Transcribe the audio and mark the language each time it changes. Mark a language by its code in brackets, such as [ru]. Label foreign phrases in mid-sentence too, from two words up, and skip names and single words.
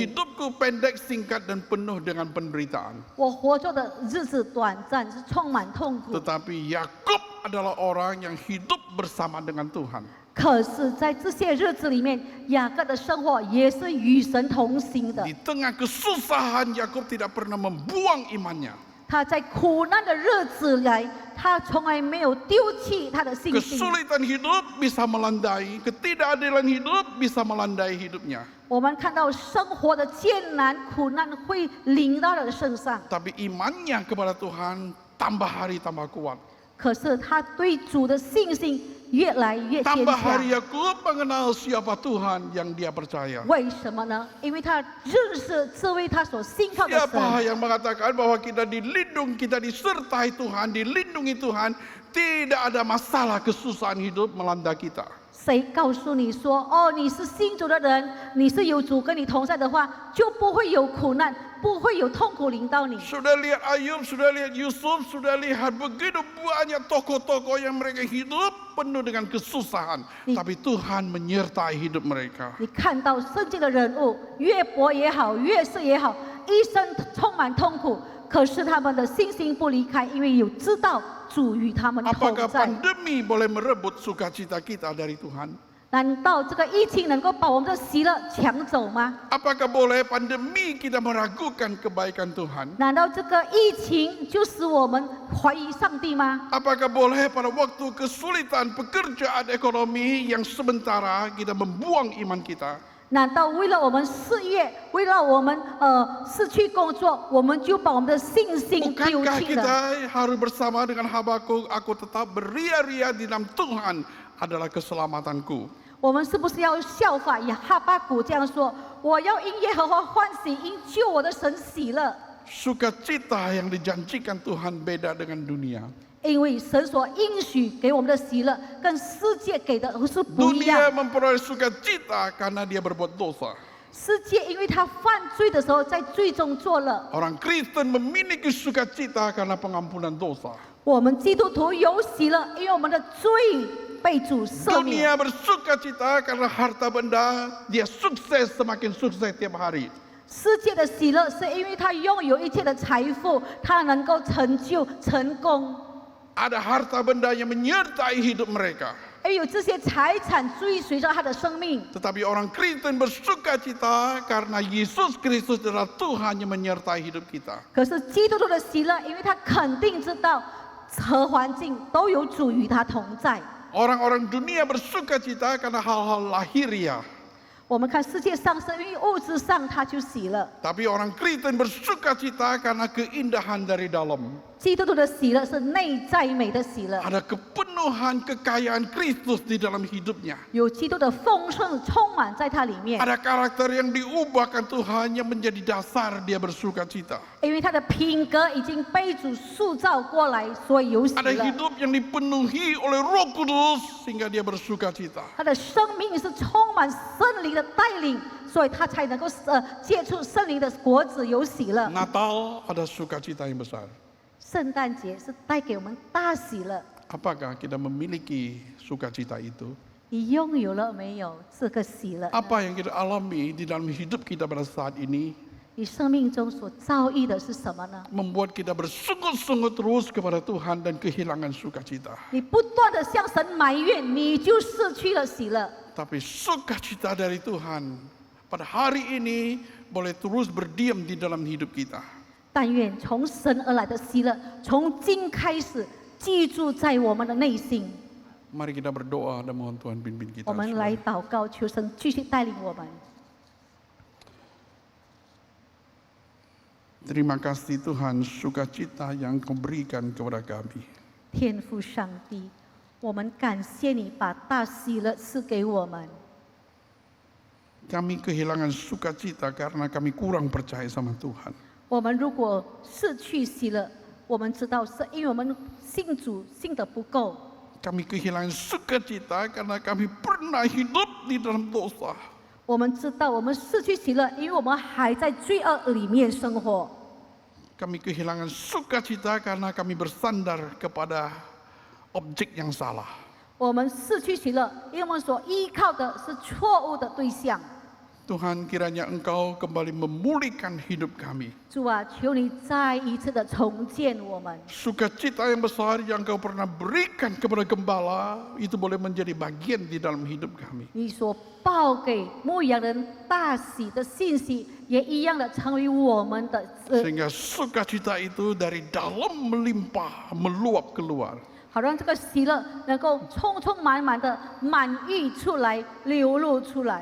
[id] Hidupku pendek, singkat dan penuh dengan penderitaan. [zh] 我活着的日子短暂，是充满痛苦。 [id] Tetapi Yakub adalah orang yang hidup bersama dengan Tuhan. [zh] 可是，在这些日子里面，雅各的生活也是与神同行的 [id] Di。tengah kesusahan, Yakub tidak pernah membuang imannya. [zh] 他在苦难的日子来，他从来没有丢弃他的信心。 [id] Kesulitan hidup bisa melandai, ketidakadilan hidup bisa melandai hidupnya. [zh] 我们看到生活的艰难、苦难会临到他的身上， [id] Tapi imannya kepada Tuhan tambah hari tambah kuat. [zh] 可是他对主的信心越来越坚 [id] Tambah [zh] 强。 [id] hari Yakub mengenal siapa Tuhan yang dia percaya. [zh] 为什么呢？因为他认识这位他所信靠的 [id] Siapa [zh] 神。 [id] yang mengatakan bahwa kita dilindungi, kita disertai Tuhan, dilindungi Tuhan, tidak ada masalah kesusahan hidup melanda kita. [zh] 谁告诉你说，哦，你是信主的人，你是有主跟你同在的话，就不会有苦难，不会有痛苦临到你。 [id] Sudah lihat Ayub, sudah lihat Yusuf, sudah lihat begitu banyak tokoh-tokoh yang mereka hidup penuh dengan kesusahan. Tapi Tuhan menyertai hidup mereka. [zh] 你看到圣经的人物，约伯也好，约瑟也好，一生充满痛苦，可是他们的信心不离开，因为有知道主与他们同 [id] Apakah [zh] 在。 [id] pandemi boleh merebut sukacita kita dari Tuhan? [zh] 难道这个疫情能够把我们的喜乐抢走吗？ [id] Apakah boleh pandemi kita meragukan kebaikan Tuhan? [zh] 难道这个疫情就使我们怀疑上帝吗？ [id] Apakah boleh pada waktu kesulitan pekerjaan ekonomi yang sementara kita membuang iman kita? [zh] 难道为了我们事业，为了我们失去工作，我们就把我们的信心丢 [id] Bukankah [zh] 弃了？ [id] kita harus bersama dengan Habakuk, aku tetap beria-ria di dalam Tuhan adalah keselamatanku. [zh] 我们是不是要效法哈巴谷这样说？我要因耶和华欢喜，因救我的神喜乐。 [id] Sukacita yang dijanjikan Tuhan beda dengan dunia. [zh] 因为神所应许给我们的喜乐，跟世界给的是不一 [id] Dunia [zh] 样。 [id] memperoleh sukacita karena dia berbuat dosa. [zh] 世界因为他犯罪的时候，在罪中作乐。 [id] Orang Kristen memiliki sukacita karena pengampunan dosa. [zh] 我们基督徒有喜乐，因为我们的罪被主赦免。 [id] Dunia bersukacita karena harta benda, dia sukses semakin sukses tiap hari. [zh] 世界的喜乐是因为他拥有一切的财富，他能够成就成功。 [id] Ada harta benda yang menyertai hidup mereka. [zh] 因为有这些财产追随着他的生命。 [id] Tetapi orang Kristen bersukacita karena Yesus Kristus adalah Tuhan yang menyertai hidup kita. [zh] 可是基督徒的喜乐，因为他肯定知道和环境都有主与他同在。 [id] Orang-orang dunia bersukacita karena hal-hal lahiriah. [zh] 我们看世界上是因为物质上他就喜乐， [id] Tapi orang Kristen bersukacita karena keindahan dari dalam. [zh] 基督徒的喜乐是内在美的喜乐， [id] Ada kepenuhan kekayaan Kristus di dalam hidupnya. [zh] 有基督的丰盛充满在他里面， [id] Ada karakter yang diubahkan Tuhan yang menjadi dasar dia bersukacita. [zh] 因为他的品格已经被主塑造过来，所以有喜 [id] Ada [zh] 乐。 [id] hidup yang dipenuhi oleh Roh Kudus sehingga dia bersukacita. [zh] 他的生命是充满圣灵的带领，所以他才能够结出圣灵的果子，有喜乐。 [id] Natal ada sukacita yang besar. [zh] 圣诞节是带给我们大喜乐， [id] Apakah kita memiliki sukacita itu? [zh] 你拥有了没有这个喜乐呢？ [id] Apa yang kita alami di dalam hidup kita pada saat ini [zh] 你生命中所遭遇的是什么呢？ [id] membuat kita bersungguh-sungguh terus kepada Tuhan dan kehilangan sukacita. [zh] 你不断的向神埋怨，你就失去了喜乐。 [id] Tapi sukacita dari Tuhan pada hari ini boleh terus berdiam di dalam hidup kita. [zh] 但愿从神而来的喜乐，从今开始记住在我们的内心。 [id] Mari kita berdoa dan mohon Tuhan pimpin kita. [zh] 我们来祷告，求神继续带领我们。 [id] Terima kasih Tuhan sukacita yang Kau berikan kepada kami. [zh] 天父上帝，我们感谢你把大喜乐赐给我们。 [id] Kami kehilangan sukacita karena kami kurang percaya sama Tuhan. [zh] 我们如果失去喜乐，我们知道是因为我们信主信得不够。 [id] Kami kehilangan sukacita karena kami pernah hidup di dalam dosa. [zh] 我们知道我们失去喜乐，因为我们还在罪恶里面生活。 [id] Kami kehilangan sukacita karena kami bersandar kepada objek yang salah. [zh] 我们失去喜乐，因为我们所依靠的是错误的对象。 [id] Tuhan kiranya Engkau kembali memulihkan hidup kami. [zh] 主啊，求你再一次的重建我们。 [id] Sukacita yang besar yang Kau pernah berikan kepada gembala itu boleh menjadi bagian di dalam hidup kami. [zh] 你所报给牧羊人大喜的信息，也一样的成为我们的。 [id] Sehingga sukacita itu dari dalam melimpah, meluap keluar. [zh] 好让这个喜乐能够充充满满的满溢出来，流露出来。